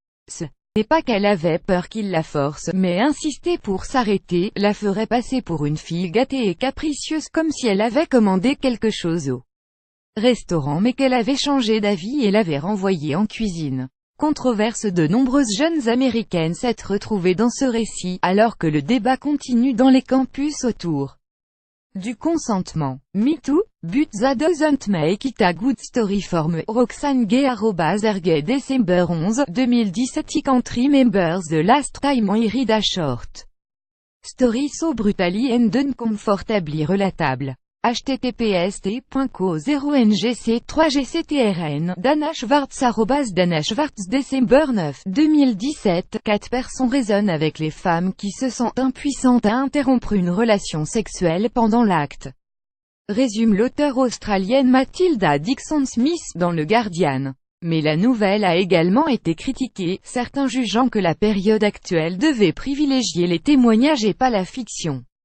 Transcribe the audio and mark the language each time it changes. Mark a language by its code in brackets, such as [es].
[fr] Ce n'est pas qu'elle avait peur qu'il la force, mais insister pour s'arrêter, la ferait passer pour une fille gâtée et capricieuse, comme si elle avait commandé quelque chose au restaurant mais qu'elle avait changé d'avis et l'avait renvoyé en cuisine. Controverse. De nombreuses jeunes américaines s'être retrouvées dans ce récit, alors que le débat continue dans les campus autour du consentement. [en] MeToo, but that doesn't make it a good story for me. Roxane Gay @RGay December 11, 2017. I can't remember the last time I read a short story so brutally and uncomfortably relatable. https://t.co0ngc3gctrn. Dana Schwartz @Dana Schwartz December 9, 2017. [fr] 4 personnes résonnent avec les femmes qui se sentent impuissantes à interrompre une relation sexuelle pendant l'acte. Résume l'auteure australienne Matilda Dixon-Smith dans le Guardian. Mais la nouvelle a également été critiquée, certains jugeant que la période actuelle devait privilégier les témoignages et pas la fiction.